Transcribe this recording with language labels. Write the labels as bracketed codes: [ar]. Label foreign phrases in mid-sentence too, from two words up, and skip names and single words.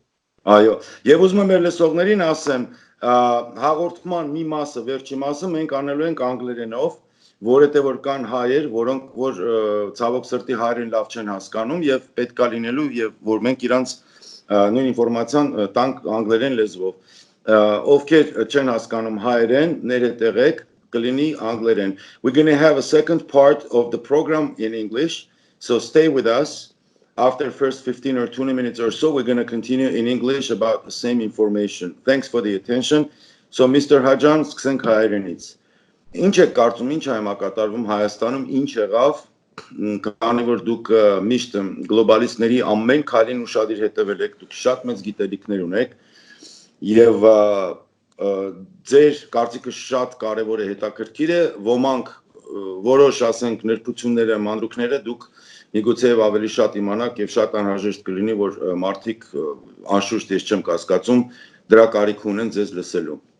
[hy] Այո, եւ ուզում եմ մեր լսողներին ասեմ, հաղորդման մի մասը, վերջի մասը մենք անելու ենք անգլերենով, որովհետեւ որ կան հայեր, որոնք որ ցավոք սրտի հայերեն լավ չեն հասկանում եւ պետք է լինելու եւ որ մենք իրանց նույն ինֆորմացիան տանք անգլերեն լեզվով։ Ովքեր չեն հասկանում հայերեն, ներհետեղեք, կլինի անգլերեն։ [en] We're going to have a second part of the program in English, so stay with us. After first 15 or 20 minutes or so, we're going to continue in English about the same information. Thanks for the attention. So, Mr. Hajian, [hy] սկսենք հայերենից։ Ինչ եք կարծում, ինչ է համակատարվում Հայաստանում, ինչ եղավ, քանի որ դուք միշտ գլոբալիստների ամեն քայլին ուշադիր հետևել եք, դուք շատ մեծ գիտելիքներ ունեք եւ ձեր կարծիքը շատ կարեւոր է, հետաքրքիր է, ոմանք որոշ ասենք ներբությունները, մանրուքները դուք Միգուցե ավելի շատ իմանաք եւ շատ անհրաժեշտ կլինի, որ մարդիկ անշուշտ ես չեմ կասկածում, դրա կարիք ունեն ձեզ լսելու։